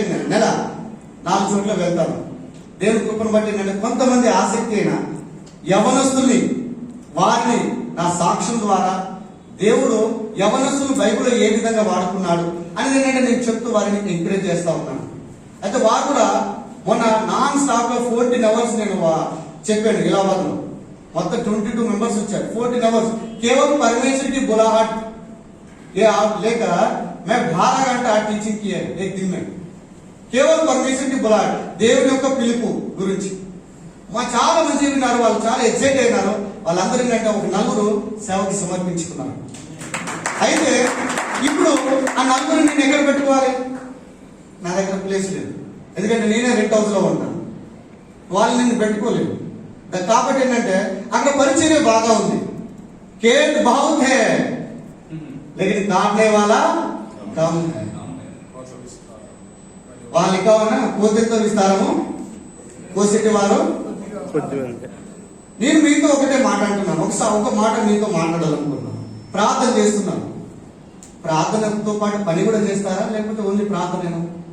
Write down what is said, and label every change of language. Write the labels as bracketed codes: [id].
[te] నెల 4 చోట్ల వెళ్తాను, దేవుని కృపను బట్టి నేను కొంతమంది ఆసక్తి అయిన యవనస్తుల్ని వారిని నా సాక్ష్యం ద్వారా దేవుడు యవనస్తులు బైబిల్లో ఏ విధంగా వాడుకున్నాడు అనేది ఏంటంటే నేను చెప్తూ వారిని ఎంకరేజ్ చేస్తా ఉన్నాను। అయితే వారు కూడా మొన్న నాన్ స్టాప్ లో 14 hours నేను చెప్పాను ఇలాహాబాద్ లో. మొత్తం 22 members వచ్చారు. [hi] 14 hours केवल परमेश्वर की बुलाहट ये आप लेकर मैं 12 घंटा टीचिंग किया है एक दिन में. [te] కేవలం పరమేశ్వర్ కి బులాహట్, దేవుని యొక్క పిలుపు గురించి మా చాలా మంది విన్నారు. వాళ్ళు చాలా ఎక్సైట్ అయినారు. వాళ్ళందరూ ఏంటంటే ఒక నలుగురు సేవకి సమర్పించుకున్నారు. అయితే ఇప్పుడు ఆ నలుగురు నేను ఎక్కడ పెట్టుకోవాలి? నా దగ్గర ప్లేస్ లేదు, ఎందుకంటే నేనే రెంట్ హౌస్ లో ఉంటాను. వాళ్ళు నేను పెట్టుకోలేదు. కాబట్టి ఏంటంటే అక్కడ పరిచర్య బాగా ఉంది. [hi] కేట్ बहुत है लेकिन काटने वाला कम है. [te] వాళ్ళు ఇంకా ఉన్నా కోతితో విస్తారము, కోసేటి వారు కొద్దిగా అంతే. నేను మీతో ఒకటే మాట్లాడుతున్నాను. ఒక మాట మీతో మాట్లాడాలనుకున్నాను. ప్రార్థన చేస్తున్నాను. ప్రార్థనతో పాటు పని కూడా చేస్తారా, లేకపోతే ఓన్లీ ప్రార్థన?